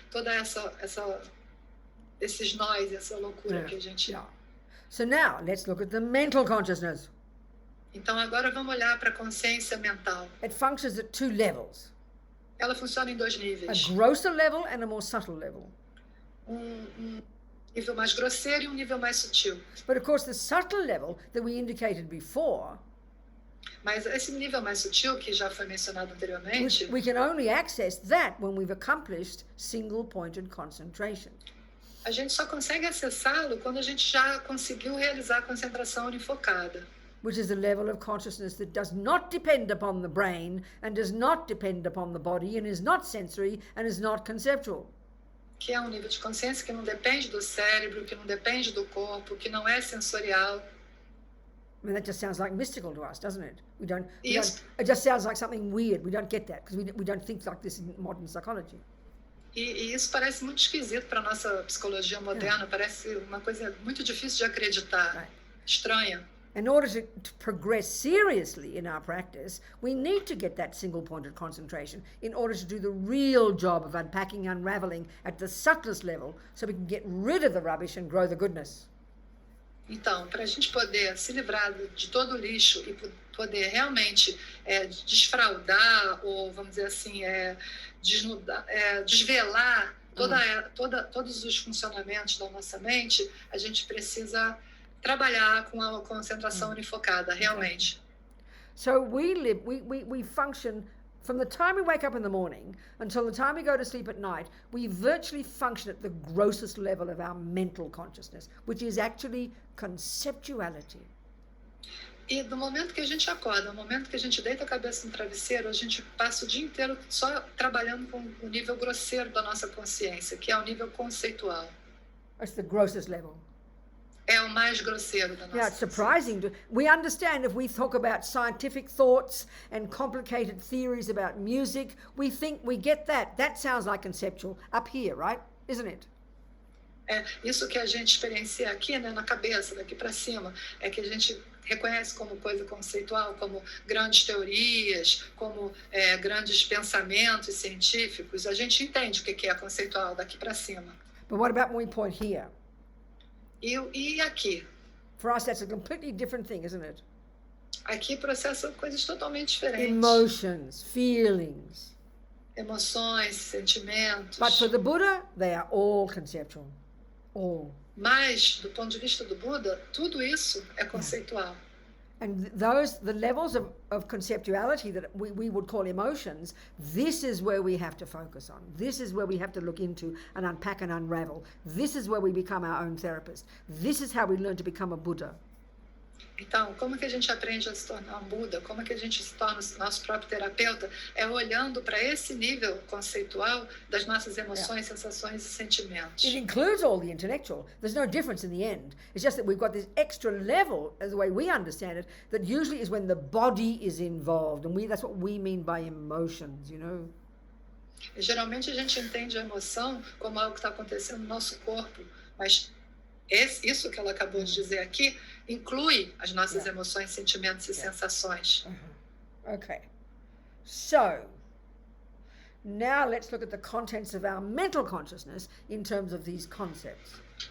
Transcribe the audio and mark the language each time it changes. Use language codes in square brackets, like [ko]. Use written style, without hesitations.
[pt] Toda esses nós, essa loucura que a gente... [en] Yeah. So now, let's look at the mental consciousness. [pt] Então agora vamos olhar para a consciência mental. [en] It functions at two levels. [pt] Ela funciona em dois [en] A [pt] níveis. [en] grosser level and a more subtle level. [pt] Nível mais grosseiro e um nível mais sutil. [en] But of course, the subtle level that we indicated before, [pt] Mas esse nível mais sutil, que já foi mencionado anteriormente, [en] we can only access that when we've accomplished single-pointed concentration. [pt] a gente só consegue acessá-lo quando a gente já conseguiu realizar a concentração unifocada. [en] Which is a level of consciousness that does not depend upon the brain and does not depend upon the body and is not sensory and is not conceptual. [pt] Que é um nível de consciência que não depende do cérebro, que não depende do corpo, que não é sensorial. [en] I mean, that just sounds like mystical to us, doesn't it? Yes. It just sounds like something weird. We don't get that because we don't think like this in modern psychology. [pt] E isso parece muito esquisito para a nossa psicologia moderna, parece uma coisa muito difícil de acreditar, [en] Right. [pt] estranha. [en] In order to progress seriously in our practice, we need to get that single-pointed concentration in order to do the real job of unpacking, unraveling at the subtlest level so we can get rid of the rubbish and grow the goodness. [pt] Então, para a gente poder se livrar de todo o lixo e poder realmente desfraudar, ou vamos dizer assim, desnudar, desvelar todos os funcionamentos da nossa mente, a gente precisa trabalhar com a concentração unifocada, realmente. [en] So we function from the time we wake up in the morning until the time we go to sleep at night, we virtually function at the grossest level of our mental consciousness, which is actually conceptuality. [pt] E do momento que a gente acorda, no momento que a gente deita a cabeça no travesseiro, a gente passa o dia inteiro só trabalhando com o nível grosseiro da nossa consciência, que é o nível conceitual. [en] That's the grossest level. [pt] É o mais grosseiro da nossa [en] Now, it's surprising. We understand if we talk about scientific thoughts and complicated theories about music, we think we get that. That sounds like conceptual up here, right? Isn't it? [pt] Isso que a gente experiencia aqui, né, na cabeça, daqui para cima, é que a gente reconhece como coisa conceitual, como grandes teorias, como grandes pensamentos científicos. A gente entende o que é conceitual daqui para cima. [en] But what about when we point here? [pt] E aqui? [en] For us, that's a completely different thing, isn't it? [pt] Aqui processam coisas totalmente diferentes. [en] Emotions, feelings. [pt] Emoções, sentimentos. [en] But for the Buddha, they are all conceptual. All. [pt] Mas, do ponto de vista do Buda, tudo isso é conceitual. [en] And the levels of conceptuality that we would call emotions, this is where we have to focus on. This is where we have to look into and unpack and unravel. This is where we become our own therapist. This is how we learn to become a Buddha. [pt] Então, como que a gente aprende a se tornar um Buda? Como que a gente se torna o nosso próprio terapeuta? É olhando para esse nível conceitual das nossas emoções, sensações e sentimentos. [en] It includes all the intellectual. There's no difference in the end. It's just that we've got this extra level, as the way we understand it, that usually is when the body is involved. And that's what we mean by emotions, you know. [pt] E, geralmente a gente entende a emoção como algo que está acontecendo no nosso corpo, mas isso que ela acabou de dizer aqui inclui as nossas emoções, sentimentos e sensações. [en] Okay. So, now let's look at the contents of our mental consciousness in terms of these concepts.